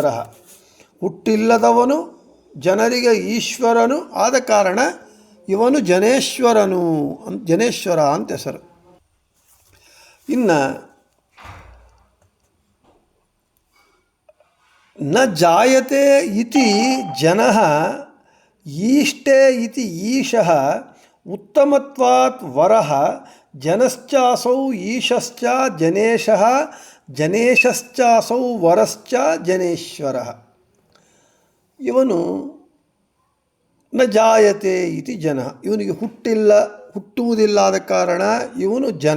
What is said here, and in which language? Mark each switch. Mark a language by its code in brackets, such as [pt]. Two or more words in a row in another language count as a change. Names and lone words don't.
[kn] ಹುಟ್ಟಿಲ್ಲದವನು, ಜನರಿಗೆ ಈಶ್ವರನು ಆದ ಕಾರಣ ಇವನು ಜನೇಶ್ವರ ಅಂತ ಹೆಸರು. [sa] ಇನ್ನು ನ ಜಾಯತೆ ಇತಿ ಜನಃ ಈಷ್ಟೇ ಇತಿ ಈಶಃ ಉತ್ತಮತ್ವಾತ್ ವರಃ ಜನಶ್ಚಾಸೌ ಈಶಶ್ಚ ಜನೇಶಃ ಜನೇಶಶ್ಚಾಸೌ ವರಶ್ಚ ಜನೇಶ್ವರಃ. [kn] ಇವನು [sa] ನ ಜಾಯತೆ ಇತಿ ಜನ, [kn] ಇವನಿಗೆ ಹುಟ್ಟುವುದಿಲ್ಲಾದ ಕಾರಣ ಇವನು ಜನ.